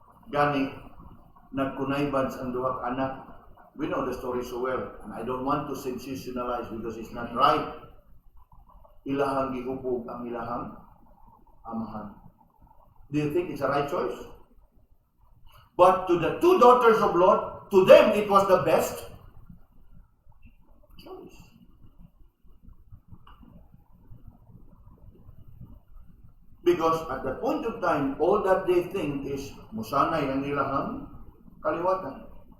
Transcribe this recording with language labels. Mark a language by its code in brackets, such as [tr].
[ceb] Gani, nagkunayban ang duha ka anak. [en] We know the story so well, and I don't want to sensationalize because it's not right. [ceb] Ilahang gihubog ang ilahang amahan. [en] Do you think it's a right choice? But to the two daughters of Lot, to them it was the best choice. Because at that point of time, all that they think is [ceb] musanay ang ilahang kaliwatan.